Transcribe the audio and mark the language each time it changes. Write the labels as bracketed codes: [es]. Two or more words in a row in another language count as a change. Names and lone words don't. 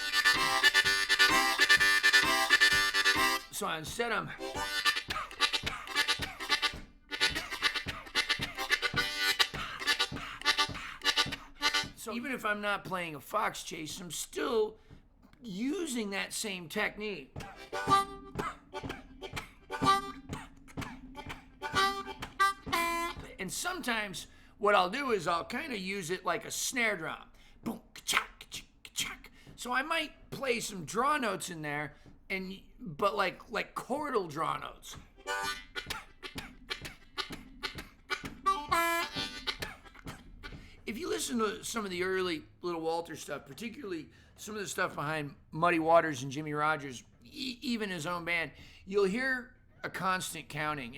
[en] So instead I'm so even if I'm not playing a fox chase, I'm still using that same technique. And sometimes what I'll do is I'll kind of use it like a snare drum. Boom, ka-chak, ka-chak, ka-chak. So I might play some draw notes in there, but like chordal draw notes. If you listen to some of the early Little Walter stuff, particularly some of the stuff behind Muddy Waters and Jimmy Rogers, even his own band, you'll hear a constant counting.